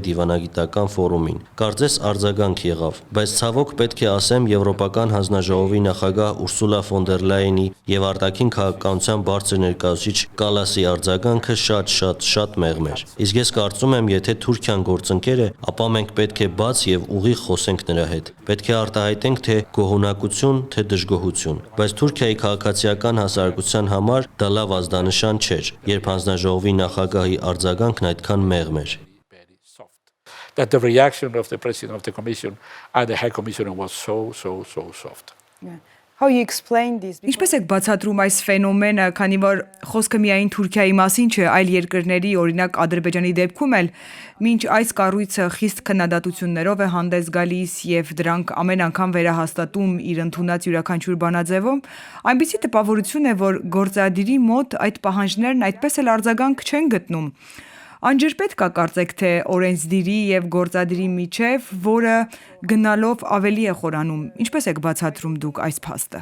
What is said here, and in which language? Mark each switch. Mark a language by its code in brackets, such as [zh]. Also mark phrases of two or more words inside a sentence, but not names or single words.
[hy] դիվանագիտական ֆորումին։ Կարծես արձագանք եղավ, բայց ցավոք պետք է ասեմ Եվրոպական հանձնաժողովի նախագահ Ուրսուլա ֆոն դեր Լայենի եւ արտաքին քաղաքականության բարձր ներկայացուցիչ Կալասի արձագանքը շատ մեղմ էր։ Իսկ ես կարծում եմ, եթե Թուրքիան գործընկեր է, ապա մենք պետք է բաց եւ ուղիղ խոսենք նրա հետ։ Պետք է արտահայտենք թե գոհունակություն, թե դժգոհություն։ Բայց Թուրքիայի քաղաքացիական հասարակության համար դա լավ ազդանշան չէր, երբ հանձնաժողովի նախագահի արձագանքն այդքան մեղմ էր։ [en] That the reaction of the president of the commission and the high commissioner was so soft. Yeah. How you explain this? [hy] Ինչպես եք բացատրում այս ֆենոմենը, քանի որ խոսքը միայն Թուրքիայի մասին չէ, այլ երկրների, օրինակ Ադրբեջանի դեպքում էլ, մինչ այս կառույցը խիստ քննադատություններով է հանդես գալիս եւ դրանք ամեն անգամ վերահաստատում իր ընդունած յուրաքանչյուր բանաձևում, այնպիսի տպավորություն է, որ գործադիրի մոտ այդ պահանջներն այդպես էլ արձագանք չեն գտնում։ Անջրպետք է կարծեք թե օրենսդիրի եւ գործադիրի միջև, որը գնալով ավելի է խորանում։ Ինչպես եք բացատրում դուք այս փաստը։